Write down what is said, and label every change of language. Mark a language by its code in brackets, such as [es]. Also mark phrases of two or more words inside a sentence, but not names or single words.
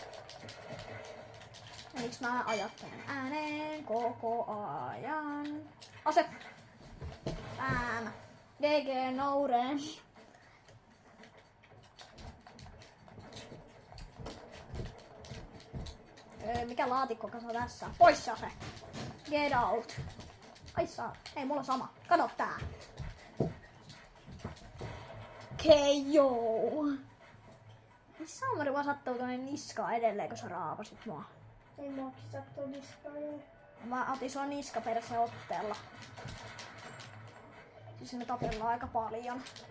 [fi] Miksi mä ajattelen ääneen koko ajan? Ase! Bam! GG noureen. Mikä laatikko tässä? Pois se ase! [en] Get out! [fi] Ai saa. Ei, mulla on sama. Kato tää. KO! Saamari vaan sattuu tuonne niskaan edelleen, kun sä raapasit mua. Ei muakin sattuu niskaan. Mä otin sua niskaperse otteella. Siis me tapellaan aika paljon.